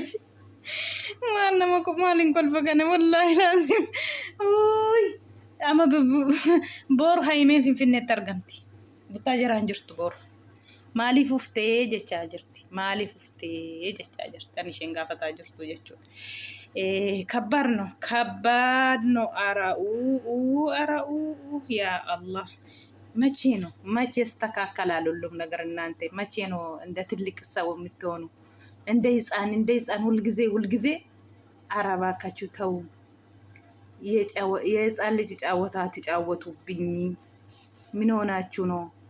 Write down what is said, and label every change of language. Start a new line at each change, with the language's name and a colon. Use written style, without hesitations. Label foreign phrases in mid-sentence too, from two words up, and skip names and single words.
Oromo: Maal nama maaliin kolfa kana
Arabic: والله لازم.
Oromo: Amma boru haimeen finfinneetti argamti. Buttaa jiraan jirtu boru. Maaliif uftee jechaa jirti. Maaliif uftee jechaa jirti. Kan isheen gaafataa jirtu jechuudha.
Amharic: ከባድ ነው። አራኡ
Arabic: يا الله
Amharic: መቼ ይስተካከላል ሁሉም ነገር? እናንተ መቼ ነው እንደ ትልቅ ሰው የምትሆኑ? እንደ ህፃን ሁልጊዜ አረባካችሁ ተው። የህፃን ልጅ ጫወታ ትጫወቱብኝ። ምን ሆናችሁ ነው?